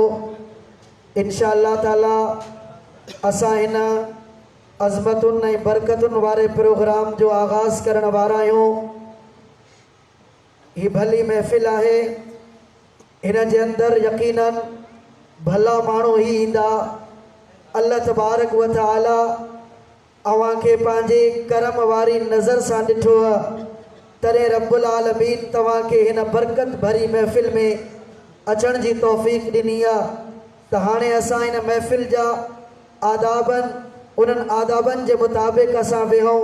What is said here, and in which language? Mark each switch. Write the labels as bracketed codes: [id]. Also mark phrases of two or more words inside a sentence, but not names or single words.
[ar] إن شاء الله تعالى [sd] असां हिन अज़मतुनि ऐं बरकतुनि वारे प्रोग्राम जो आगाज़ करण वारा आहियूं। ही भली महफ़िल आहे, हिन जे अंदरि यकीनन भला माण्हू ई ईंदा। अल्लाह [ar] تبارك وتعالى [sd] अव्हां खे पंहिंजे करम वारी नज़र सां ॾिठो आहे, तॾहिं [ar] رب العالمين [sd] तव्हां खे हिन बरकत भरी महफ़िल में अचण जी तौफ़ीक़ ॾिनी आहे। त हाणे असां हिन महफ़िल जा आदाबनि उन्हनि आदाबनि जे मुताबिक़ असां वेहूं।